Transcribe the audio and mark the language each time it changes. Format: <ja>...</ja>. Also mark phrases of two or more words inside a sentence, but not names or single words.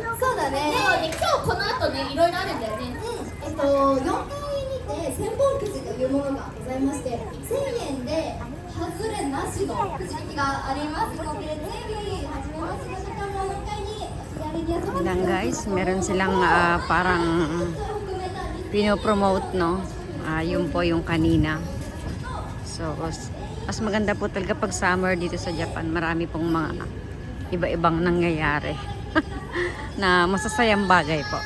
<ja>そうだね。で、今日この後ね、いろいろあるんだよね。 4階にて千本くじというものがございまして、1000円で外れなしのくじ引きがありますので、ぜひ初めましての方も4階に左に遊びに来てください。</ja> <tl>Yan guys, meron silang parang pinopromote, no? Yun po yung kanina. So, mas maganda po talaga pag summer dito sa Japan. Marami pong mga iba-ibang nangyayari na masasayang bagay po.</tl>